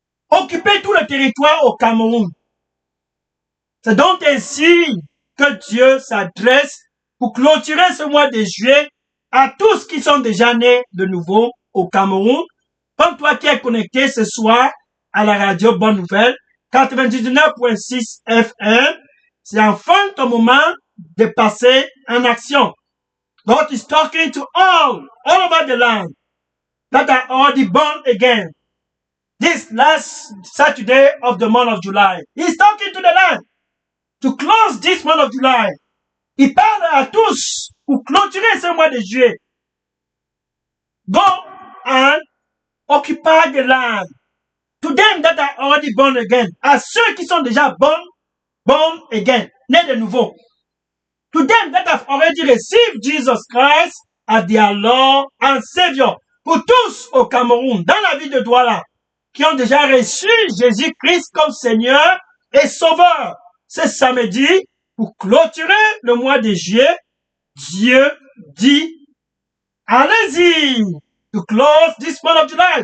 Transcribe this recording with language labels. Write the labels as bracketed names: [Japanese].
[French] Occupez tout le territoire au Cameroun. C'est donc ainsi que Dieu s'adresse pour clôturer ce mois de juillet à tous qui sont déjà nés de nouveau au Cameroun, comme toi qui es connecté ce soir à la radio Bonne Nouvelle, 99.6 FM. C'est enfin ton moment de passer en action. [English] God is talking to all over the land that are already born again. This last Saturday of the month of July, He's talking to the land to close this month of July. [French] Il parle à tous pour clôturer ce mois de juillet. [English] Go and occupy the land. To them that are already born again, [French] à ceux qui sont déjà born again, nés de nouveau. [English] To them that have already received Jesus Christ as their Lord and Savior. [French] Pour tous au Cameroun, dans la ville de Douala, qui ont déjà reçu Jésus-Christ comme Seigneur et Sauveur. Ce samedi, pour clôturer le mois de juillet, Dieu dit, allez-y, [English] to close this month of July.